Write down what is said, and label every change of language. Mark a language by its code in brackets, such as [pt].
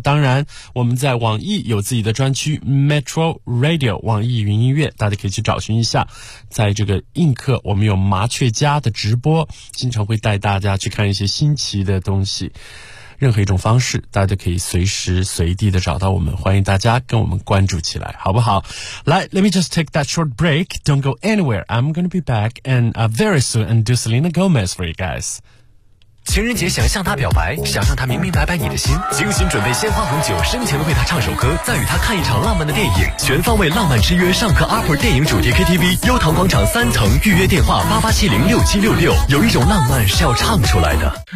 [zh] 当然，我们在网易有自己的专区 Metro Radio, 网易云音乐，大家可以去找寻一下。在这个映客，我们有麻雀家的直播，经常会带大家去看一些新奇的东西。任何一种方式，大家都可以随时随地的找到我们，欢迎大家跟我们关注起来，好不好？ [en] 来 ，Let me just take that short break. Don't go anywhere. I'm going to be back and very soon and do Selena Gomez for you guys. [zh] 情人节想向他表白，想让他明明白白你的心，精心准备鲜花红酒，深情地为他唱首歌，再与他看一场浪漫的电影，全方位浪漫之约，上课阿婆电影主题 KTV 优唐广场三层，预约电话88706766，有一种浪漫是要唱出来的。